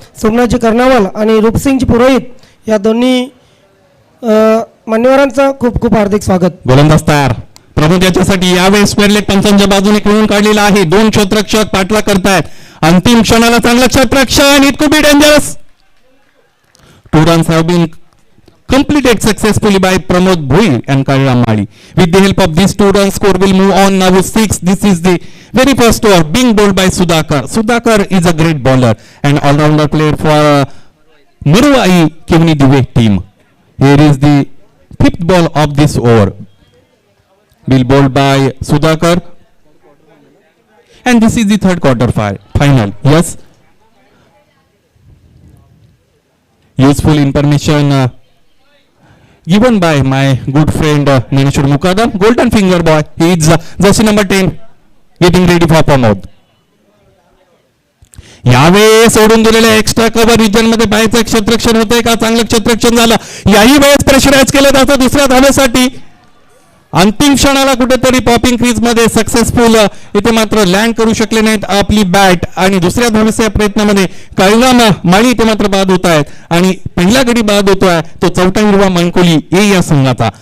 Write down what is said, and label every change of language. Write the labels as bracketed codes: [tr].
[mr] सोमनाथजी कर्नावाल आणि रूपसिंगजी पुरोहित या दोन्ही मान्यवरांचं खूप खूप हार्दिक स्वागत. गोलंदाज तयार. प्रमोद याच्यासाठी यावेळेस स्क्वेअर लेग पंचांच्या बाजूने खेळून काढलेला आहे. 2 क्षेत्ररक्षक पाठलाग करतायत. अंतिम क्षणाला चांगलं क्षेत्ररक्षण. [en] It could be dangerous. 2 runs have been completed successfully by Pramod Bhoi and Kalyram Mali. With the help of these 2 runs, score will move on now with 6. This is the very first over being bowled by Sudhakar. Sudhakar is a great bowler and all-rounder player for Marwai Kivni Dive team. Here is the 5th ball of this over. Will bowled by Sudhakar and this is the 3rd quarter final. Yes. Useful information given by my good friend Nineshwar Mukadam. Golden finger boy. He is jersey number 10 getting ready for Pramod. [mr] यावेळेस सोडून दिलेल्या extra cover region मध्ये पाहायचं क्षेत्ररक्षण होतंय का. चांगलं क्षेत्ररक्षण झालं. याही वेळेस प्रेशराईज केलं जातं दुसऱ्या धावेसाठी. अंतिम क्षणाला कुठेतरी पॉपिंग क्रीज मध्ये सक्सेसफुल इथे मात्र लँड करू शकले नाहीत आपली बॅट आणि दुसऱ्या धावेच्या प्रयत्नामध्ये काळीराम माळी इथे मात्र बाद होत आहेत आणि पहिला गडी बाद होतोय तो चौथा हिरवा मनकोली ए या संघाचा.